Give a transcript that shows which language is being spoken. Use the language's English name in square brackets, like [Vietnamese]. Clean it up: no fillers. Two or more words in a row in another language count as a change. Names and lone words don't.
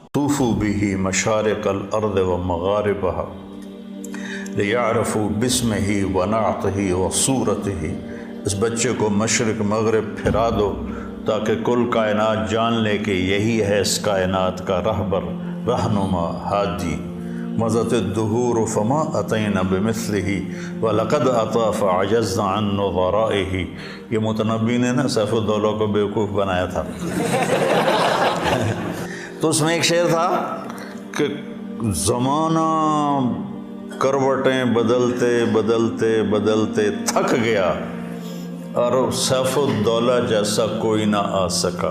[Arabic] طوفوا به مشارق الارض ومغاربها لیعرفوا باسمہ ونعتہ وصورتہ، [Urdu] اس بچے کو مشرق مغرب پھرا دو تاکہ کل کائنات جان لے کہ یہی ہے اس کائنات کا رہبر، رہنما، ہادی۔ [Arabic] مضت الدہور فما اتینا بمثلہ ولقد اتی فعجزنا عن نظرائہ۔ [Urdu] یہ متنبی نے نا سیف الدولہ کو بیوقوف بنایا تھا۔ تو اس میں ایک شعر تھا کہ زمانہ کروٹیں بدلتے بدلتے بدلتے تھک گیا اور سیف الدولہ جیسا کوئی نہ آ سکا۔